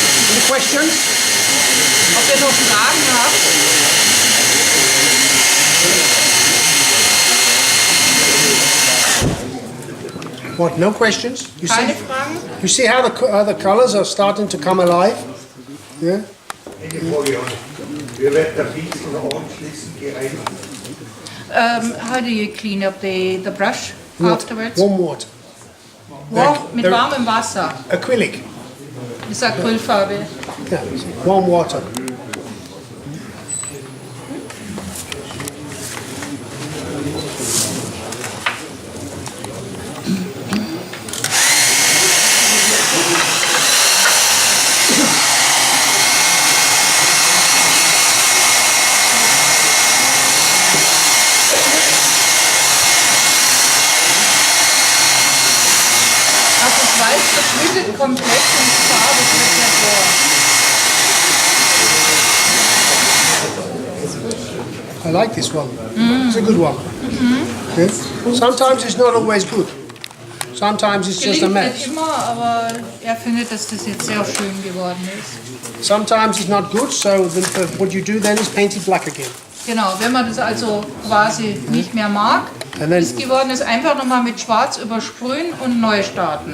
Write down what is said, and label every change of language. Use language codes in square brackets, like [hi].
[en] Any questions? [de] Ob ihr noch Fragen habt? [en] What, no questions? You see, [de] Keine Fragen? [en] you see how the colors are starting to come alive? Yeah? [de] Wie wird der Pinsel anschließend gereinigt? [en] How do you clean up the brush afterwards? Warm water. [de] Mit warmem Wasser. [en] Acrylic. [de] Das ist Acrylfarbe. [en] Yeah, warm water. [de] Also das Weiß verschwindet komplett und die Farbe tritt hervor. [en] I like this one. It's a good one. Yeah? Sometimes it's not always good. Sometimes it's just a [de] Gelingt nicht [en] mess. [de] immer, aber er findet, dass das jetzt sehr schön geworden ist. [en] Sometimes it's not good, so what you do then is paint it black again. [de] Genau, wenn man das also quasi nicht mehr mag, [en] And then, [de] ist geworden ist, einfach nochmal mit Schwarz übersprühen und neu starten.